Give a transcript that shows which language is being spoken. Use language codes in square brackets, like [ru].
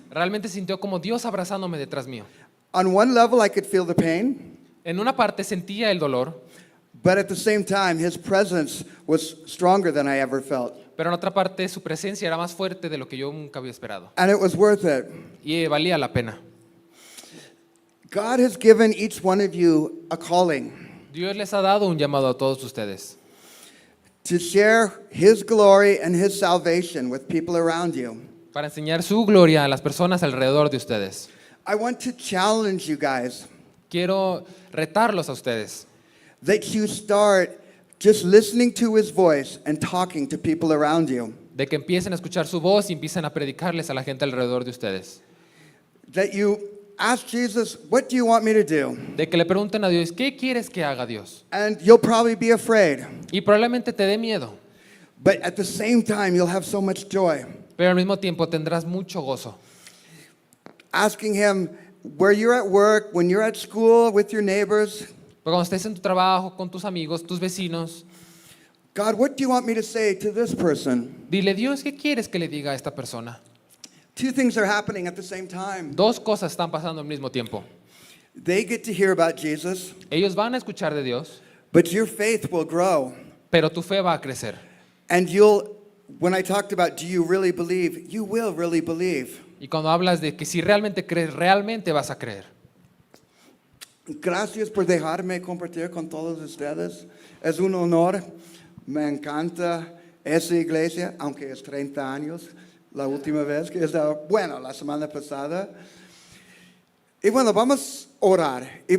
[es] Realmente sintió como Dios abrazándome detrás mío. [en] On one level, I could feel the pain, [es] En una parte sentía el dolor, [en] but at the same time, his presence was stronger than I ever felt. [es] pero en otra parte su presencia era más fuerte de lo que yo nunca había esperado. [en] And it was worth it. [es] Y valía la pena. [en] God has given each one of you a calling [es] Dios les ha dado un llamado a todos ustedes [en] to share his glory and his salvation with people around you. [es] para enseñar su gloria a las personas alrededor de ustedes. [en] I want to challenge you guys [es] Quiero retarlos a ustedes [en] that you start just listening to his voice and talking to people around you. [es] de que empiecen a escuchar su voz y empiecen a predicarles a la gente alrededor de ustedes. [en] That you ask Jesus, "What do you want me to do?" [es] De que le pregunten a Dios, ¿qué quieres que haga Dios? [en] And you'll probably be afraid, [es] Y probablemente te dé miedo, [en] but at the same time, you'll have so much joy. [es] pero al mismo tiempo tendrás mucho gozo. [en] Asking him where you're at work, when you're at school, with your neighbors, [es] Pero cuando estés en tu trabajo, con tus amigos, tus vecinos, [en] "God, what do you want me to say to this person?" [es] dile, Dios, ¿qué quieres que le diga a esta persona? [en] 2 things are happening at the same time. [es] 2 cosas están pasando al mismo tiempo. [en] They get to hear about Jesus, [es] Ellos van a escuchar de Dios, [en] but your faith will grow. [es] pero tu fe va a crecer. [en] And when I talked about, do you really believe? You will really believe. [es] Y cuando hablas de que si realmente crees, realmente vas a creer. Gracias por dejarme compartir con todos ustedes. Es un honor. Me encanta esa iglesia, aunque es 30 años. La última vez que estaba, la semana pasada. Y bueno, vamos a orar.